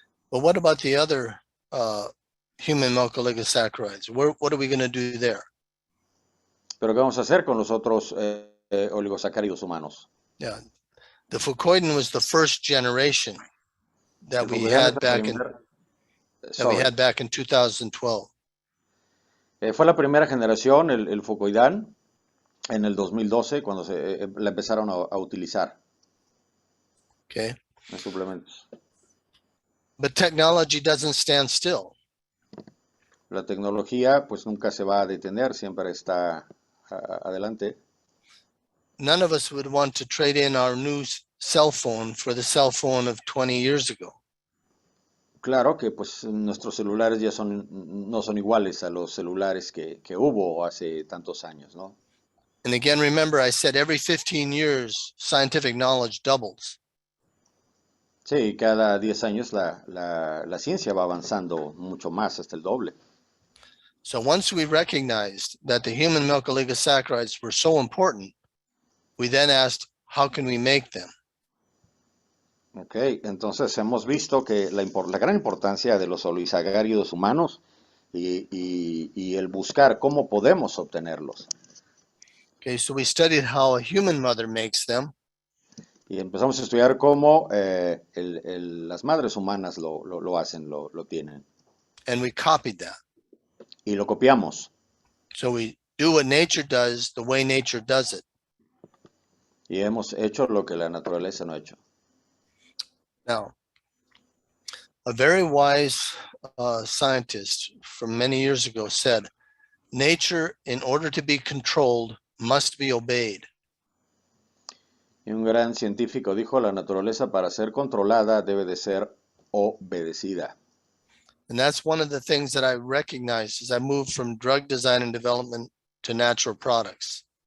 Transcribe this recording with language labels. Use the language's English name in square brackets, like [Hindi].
[English] But what about the other human milk oligosaccharides? What are we going to do there? [Spanish] Pero ¿qué vamos a hacer con los otros oligosacáridos humanos? [English] Yeah, the fucoidin was the first generation that we had back in 2012. [Spanish] Fue la primera generación, el fucoidán, en el 2012, cuando la empezaron a utilizar. [English] Okay. [Spanish] En suplementos. [English] But technology doesn't stand still. [Spanish] La tecnología pues nunca se va a detener, siempre está adelante. [English] None of us would want to trade in our new cell phone for the cell phone of 20 years ago. [Spanish] Claro que pues nuestros celulares ya no son iguales a los celulares que hubo hace tantos años, ¿no? [English] And again, remember, I said every 15 years, scientific knowledge doubles. [Spanish] Sí, cada 10 años la ciencia va avanzando mucho más, hasta el doble. [English] So once we recognized that the human milk oligosaccharides were so important, we then asked, how can we make them? [Spanish] Ok, entonces hemos visto que la gran importancia de los oligosacáridos humanos y el buscar cómo podemos obtenerlos. [English] Okay, so we studied how a human mother makes them. [Spanish] Y empezamos a estudiar cómo las madres humanas lo hacen, lo tienen. [English] And we copied that. [Spanish] Y lo copiamos. [English] So we do what nature does the way nature does it. [Spanish] Y hemos hecho lo que la naturaleza no ha hecho. [English] Now, a very wise scientist from many years ago said, nature, in order to be controlled, must be obeyed. [Spanish] Y un gran científico dijo, la naturaleza para ser controlada debe de ser obedecida. [English] And that's one of the things that I recognized as I moved from drug design and development to natural products.